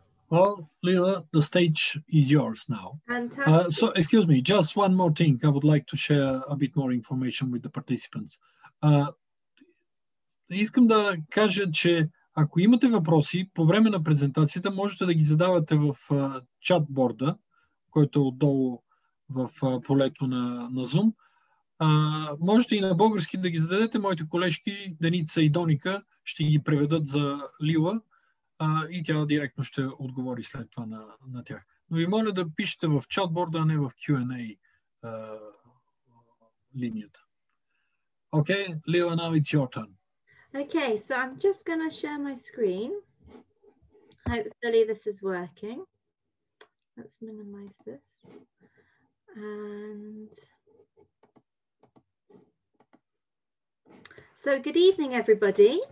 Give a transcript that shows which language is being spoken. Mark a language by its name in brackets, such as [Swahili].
[English] Well, Lila, the stage is yours now. Fantastic. So, excuse me, just one more thing. I would like to share a bit more information with the participants. [Bulgarian] Искам да кажа, че ако имате въпроси по време на презентацията, можете да ги задавате в чатборда, който е отдолу в полето на Zoom. Можете и на български да ги зададете. Моите колежки Деница и Доника ще ги преведат за Лила и тя директно ще отговори след това на тях. Но ви моля да пишете в чатборда, а не в Q&A линията. [English] Okay, Leo, now it's your turn. Okay, so I'm just going to share my screen. Hopefully this is working. Let's minimize this. And so good evening, everybody.